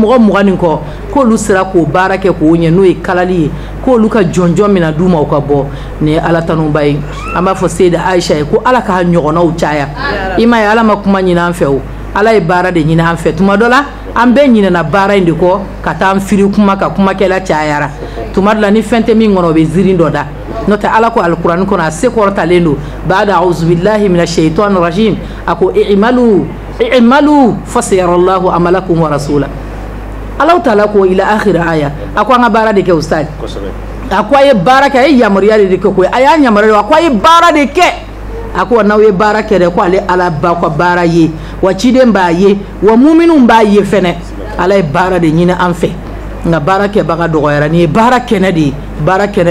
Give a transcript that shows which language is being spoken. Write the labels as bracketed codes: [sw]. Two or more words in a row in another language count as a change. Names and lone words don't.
[bm] mɔgɔ 20 nin kɔ k'olu sera k'o baara kɛ k'o ɲɛ n'o ye kalali ye k'olu ka jɔnjɔn mina d'u ma u ka bɔ nin ye ala tanuba ye an b'a fɔ Seyida Ayisa ye ko ala k'a ɲɔgɔnnaw caya i m'a ye ala ma kuma ɲini an fɛ o ala ye baara de ɲini an fɛ tuma dɔ la an bɛɛ ɲinɛna baara in de kɔ ka taa an firi kuma ka kumakɛla cayara tuma dɔ la ni fɛn tɛ min kɔnɔ o bɛ ziiri dɔ da n'o tɛ ala ko alikuranɛ kɔnɔ a se kɔrɔtalen don [ar] بعد أعوذ بالله من الشيطان الرجيم [bm] a ko [ar] اعملوا فسيرى الله عملكم ورسوله [bm] Alahu taala ko [ar] إلى آخر الآية [bm] a ko an ka baara de kɛ ustaz a ko a ye baara kɛ a ye yamaruya de kɛ koyi a y'a yamaruya a ko a ye baara de kɛ a ko n'aw ye baara kɛ dɛ ko ale ala b'a ka baara ye wa ciden b'a ye wa muminun b'a ye fɛnɛ ala ye baara de ɲini an fɛ nka baara kɛbaga dɔgɔyara nin ye baara kɛnɛ de ye baara kɛnɛ